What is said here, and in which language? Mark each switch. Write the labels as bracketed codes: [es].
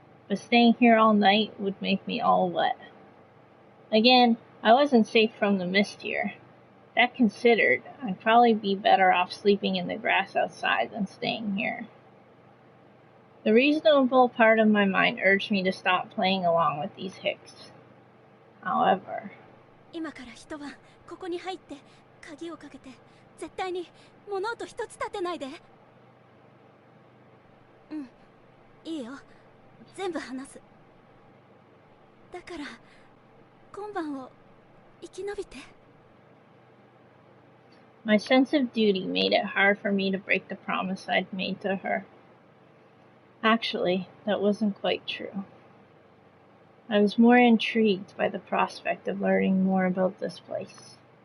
[en] but staying here all night would make me all wet. Again, I wasn't safe from the mist here. That considered, I'd probably be better off sleeping in the grass outside than staying here. The reasonable part of my mind urged me to stop playing along with these hicks. However, [ja] 今から一晩ここに入って鍵をかけて絶対に物音一つ立てないで。うん、いいよ。全部話す。だから今晩を生き延びて。 [en] My sense of duty made it hard for me to break the promise I'd made to her. Actually, that wasn't quite true. I was more intrigued by the prospect of learning more about this place.